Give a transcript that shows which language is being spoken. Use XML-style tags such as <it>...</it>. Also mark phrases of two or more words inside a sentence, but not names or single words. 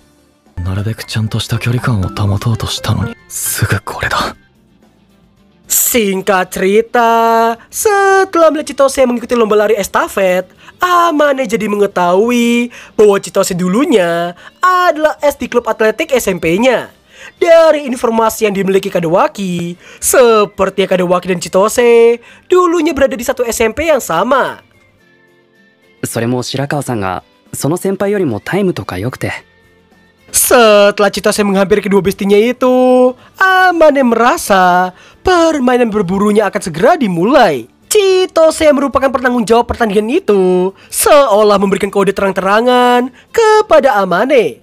<id>Singkat cerita, setelah melihat Chitose mengikuti lomba lari estafet, Amane jadi mengetahui bahwa Chitose dulunya adalah es di klub atletik SMP-nya. Dari informasi yang dimiliki Kadewaki, seperti Kadewaki dan Chitose dulunya berada di satu SMP yang sama.</id> <ja>それも白川さんがその先輩よりもタイムとか良くて。</ja> <id>Setelah Chitose menghampiri kedua bestinya itu, Amane merasa permainan berburunya akan segera dimulai. Chitose yang merupakan penanggung jawab pertandingan itu seolah memberikan kode terang-terangan kepada Amane.</id>